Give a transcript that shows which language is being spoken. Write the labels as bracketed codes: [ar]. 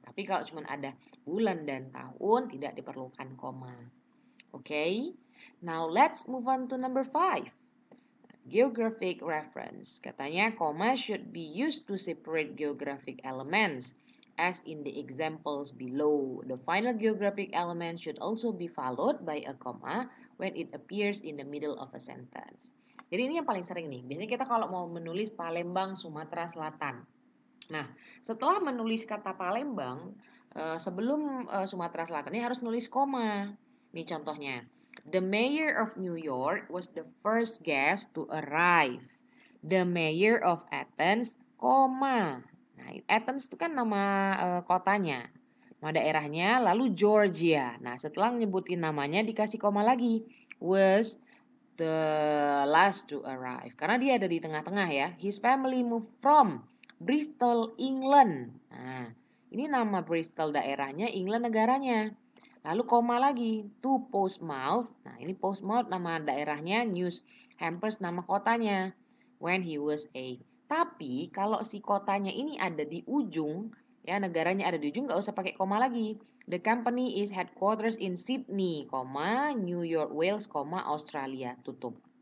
[id] Tapi kalau cuma ada bulan dan tahun, tidak diperlukan koma. [en] Okay? Now let's move on to number 5. Geographic reference. [id] Katanya, [en] koma should be used to separate geographic elements. As in the examples below, the final geographic element should also be followed by a comma when it appears in the middle of a sentence. [id] Jadi ini yang paling sering nih. Biasanya kita kalau mau menulis Palembang, Sumatera Selatan. Nah, setelah menulis kata Palembang, sebelum Sumatera Selatan ini harus nulis koma. Nih contohnya. [en] The mayor of New York was the first guest to arrive. The mayor of Athens, koma. [id] Nah, Athens itu kan nama kotanya. Nama daerahnya, lalu Georgia. Nah, setelah menyebutin namanya dikasih koma lagi. [en] Was the last to arrive. [id] Karena dia ada di tengah-tengah ya. [en] His family moved from Bristol, England. [id] Nah, ini nama Bristol daerahnya, England negaranya. Lalu koma lagi, [en] to Portsmouth. [id] Nah, ini Portsmouth nama daerahnya, New Hampshire nama kotanya. [en] When he was 8. [id] Tapi kalau si kotanya ini ada di ujung, ya negaranya ada di ujung, nggak usah pakai koma lagi. [en] The company is headquarters in Sydney, New York, Wales, Australia, tutup.